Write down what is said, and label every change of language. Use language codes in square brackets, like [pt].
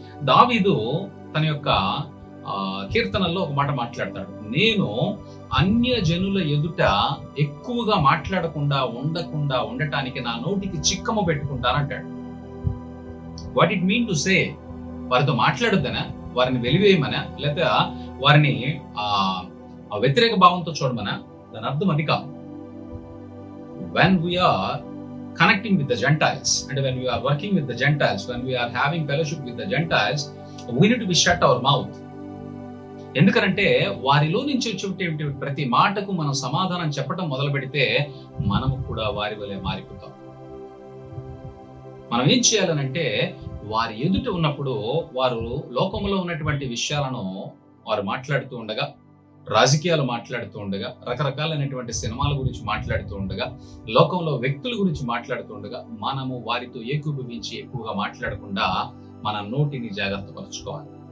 [te] దావీదు తన యొక్క కీర్తనల్లో ఒక మాట మాట్లాడతాడు, నేను అన్య జనుల ఎదుట ఎక్కువగా మాట్లాడకుండా ఉండటానికి నా నోటికి చిక్కము పెట్టుకుంటానంటాడు. [en] what it mean to say, [te] వారితో మాట్లాడొద్దనా, వారిని వెలివేయమనా, లేదా వారిని వ్యతిరేక భావంతో చూడమనా? దాని అర్థం అది కాదు. [en] When we are connecting with the Gentiles and when we are working with the Gentiles, when we are having fellowship with the Gentiles, we need to be shut our mouth. [te] ఎందుకంటే వారిలో నుంచి వచ్చేటువంటి ప్రతి మాటకు మనం సమాధానం చెప్పడం మొదలు పెడితే మనము కూడా వారి వలె మారిపోతాం. మనం ఏం చేయాలనంటే, వారి ఎదుట ఉన్నప్పుడు వారు లోకంలో ఉన్నటువంటి విషయాలను వారు మాట్లాడుతూ ఉండగా, రాజకీయాలు మాట్లాడుతూ ఉండగా, రకరకాలైనటువంటి సినిమాల గురించి మాట్లాడుతూ ఉండగా, లోకంలో వ్యక్తుల గురించి మాట్లాడుతూ ఉండగా, మనము వారితో ఏకీభవించి ఎక్కువగా మాట్లాడకుండా మన నోటిని జాగ్రత్త పరచుకోవాలి.